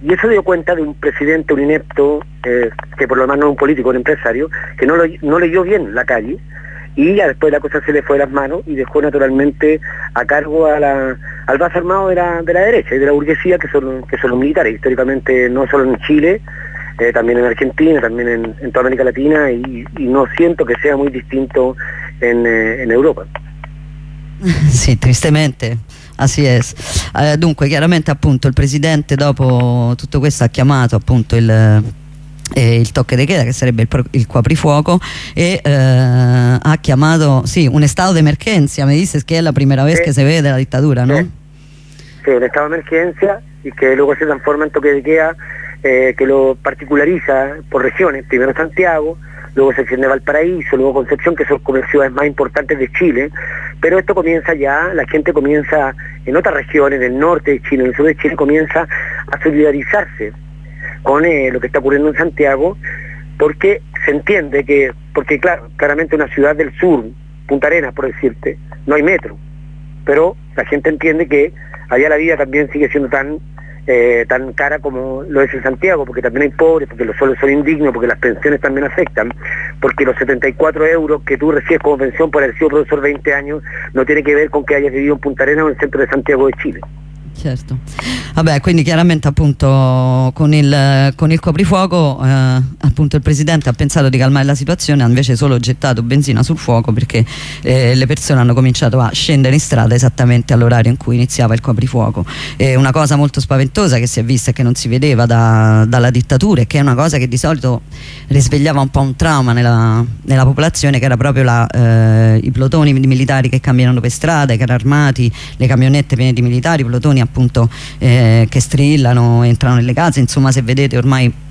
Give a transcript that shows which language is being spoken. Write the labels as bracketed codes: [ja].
[es] Y eso dio cuenta de un presidente, un inepto, que por lo menos no es un político, un empresario, que no leyó bien la calle, y ya después la cosa se le fue de las manos y dejó naturalmente a cargo al brazo armado de la derecha y de la burguesía, que son los militares, históricamente no solo en Chile, también en Argentina, también en toda América Latina, y no siento que sea muy distinto en Europa. Sì, tristemente, así es. [it] Dunque, chiaramente appunto il presidente dopo tutto questo ha chiamato appunto il toque de queda, che sarebbe il coprifuoco, e ha chiamato, sì, un estado de emergencia, [es] me dices que es la primera vez [it] que se vede la dittatura, no? [es] Sì, un estado de emergencia, y que luego se transforma en toque de queda, que lo particulariza por regiones, primero Santiago, luego se extiende Valparaíso, luego Concepción, que son como las ciudades más importantes de Chile, pero esto comienza ya, la gente comienza en otras regiones, en el norte de Chile, en el sur de Chile, comienza a solidarizarse con lo que está ocurriendo en Santiago, porque se entiende que, porque claro, claramente una ciudad del sur, Punta Arenas por decirte, no hay metro, pero la gente entiende que allá la vida también sigue siendo tan cara como lo es en Santiago, porque también hay pobres, porque los sueldos son indignos, porque las pensiones también afectan, porque los 74 euros que tú recibes como pensión por haber sido profesor 20 años no tiene que ver con que hayas vivido en Punta Arenas o en el centro de Santiago de Chile. [it] Certo. Vabbè, quindi chiaramente appunto con il coprifuoco appunto il presidente ha pensato di calmare la situazione, ha invece solo gettato benzina sul fuoco, perché le persone hanno cominciato a scendere in strada esattamente all'orario in cui iniziava il coprifuoco. E una cosa molto spaventosa che si è vista e che non si vedeva dalla dittatura, e che è una cosa che di solito risvegliava un po' un trauma nella popolazione, che era proprio i plotoni di militari che camminano per strada, i carri armati, le camionette piene di militari, i plotoni appunto che strillano, entrano nelle case, insomma, se vedete ormai